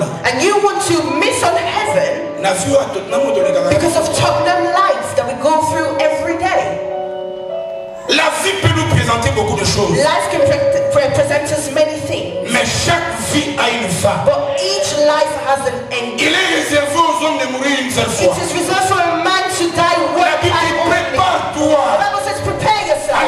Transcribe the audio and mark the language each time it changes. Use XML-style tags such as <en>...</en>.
<en>And you want to miss on heaven because of Tottenham life that we go through every day.</en> <fr>La vie peut nous présenter beaucoup de choses.</fr> <en>Life can present us many things.</en> <fr>Mais chaque vie a une fin.</fr> <en>But each life has an end.</en> <fr>Il est réservé aux hommes de mourir une seule fois.</fr> <en>It is reserved for a man to die one time only.</en> <fr>Prépare-toi</fr> <en>The Bible says prepare yourself.</en>